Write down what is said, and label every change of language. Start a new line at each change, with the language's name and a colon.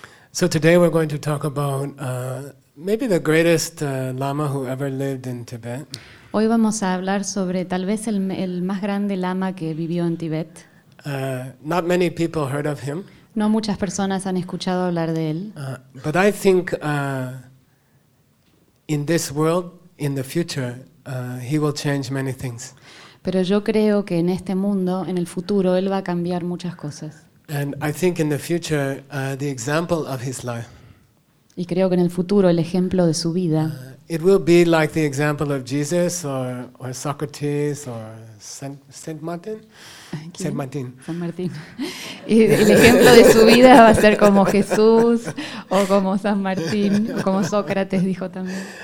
English: So today we're going to talk about maybe the greatest lama who ever lived in Tibet.
Spanish: Hoy vamos a hablar sobre tal vez el más grande lama que vivió en Tibet.
English: Not many people heard of him.
Spanish: No muchas personas han escuchado hablar de él.
English: But I think in this world, in the future, he will change many things.
Spanish: Pero yo creo que en este mundo, en el futuro, él va a cambiar muchas cosas.
English: And I think in the future, the example of his life.
Spanish: Y creo que en el futuro el ejemplo de su vida.
English: It will be like the example of Jesus or Socrates or Saint Martin. Saint Martin. San Martín.
Spanish: Y el ejemplo de su vida va a ser como Jesús o como San Martín o como Sócrates dijo también.